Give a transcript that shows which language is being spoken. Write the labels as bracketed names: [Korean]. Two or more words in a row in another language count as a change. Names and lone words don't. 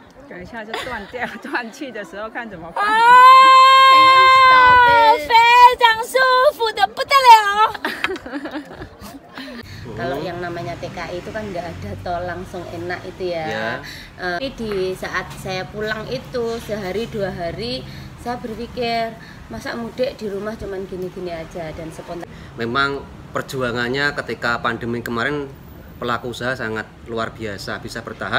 [Chinese] 等一下就断掉，断气的时候看怎么办。非常舒服的不得了。 [Indonesian] Kalau yang namanya TKI itu kan nggak ada tol langsung enak itu ya. Tapi di saat saya pulang itu sehari 2 hari saya berpikir masa mudik di rumah cuman gini-gini aja dan spontan. Memang perjuangannya ketika pandemi kemarin pelaku usaha sangat luar biasa bisa bertahan.